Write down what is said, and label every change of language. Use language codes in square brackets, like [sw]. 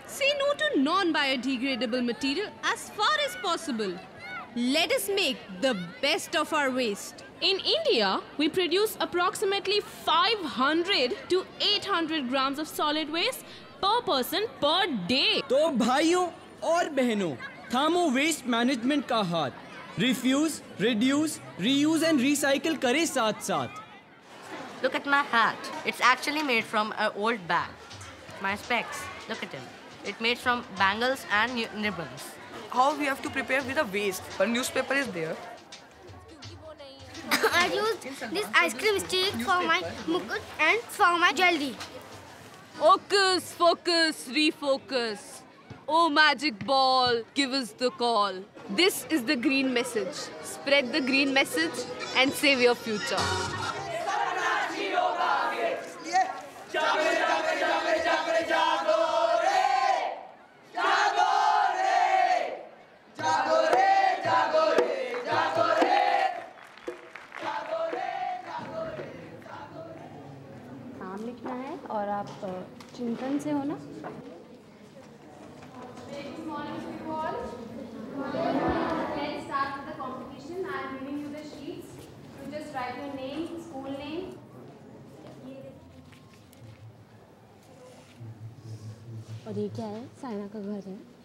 [en] Say no to non-biodegradable material as far as possible. Let us make the best of our waste. In India, we produce approximately 500 to 800 grams of solid waste per person per day. [hi] तो भाइयों और बहनों, थामो waste management का हाथ. Refuse, reduce, reuse [en] and [hi] recycle करे साथ साथ. [en] Look at my hat. It's actually made from an old bag. My specs. Look at them. It's made from bangles and ribbons. How we have to prepare with the waste? But newspaper is there. I used this ice cream stick for my mukut and for my jelly. Hocus focus, refocus. Oh magic ball, give us the call. This is the green message. Spread the green message and save your future. [hi] नाम लिखना है और आप चिंतन से हो ना? [en] Let's start with the competition. I am giving you the sheets. You just write your name, school name. [hi] और ये क्या है? साइना का घर है।